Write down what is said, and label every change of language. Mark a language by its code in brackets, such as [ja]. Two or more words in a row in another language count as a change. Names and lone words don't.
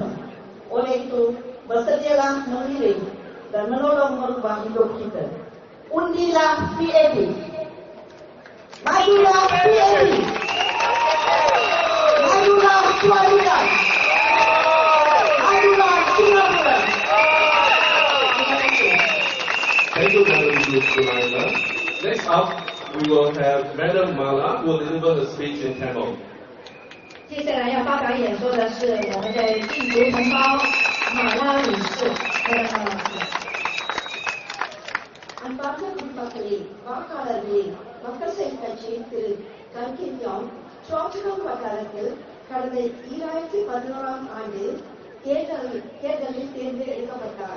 [ms] Oleh itu, bersedialah mengiring dan menolong merubah hidup kita. Undilah PAP. Majulah PAP. Majulah CHOA CHU KANG. Majulah Singapura. [en] Thank you, Madam Sulaiman. Next up, we will have Madam Mala who will deliver a speech in Tamil. [zh] 接下来要发表演说的是我们的印族同胞马拉女士。 [ta] அன்பார்ந்த குடிமக்களே, வாக்காளர்களே, மக்கள் சேவை கட்சி திரு கன் கிம் யாங் CHOA CHU KANG வட்டாரத்தில் கடந்த 2011ஆம் ஆண்டு தேர்தலில் தேர்ந்தெடுக்கப்பட்டார்.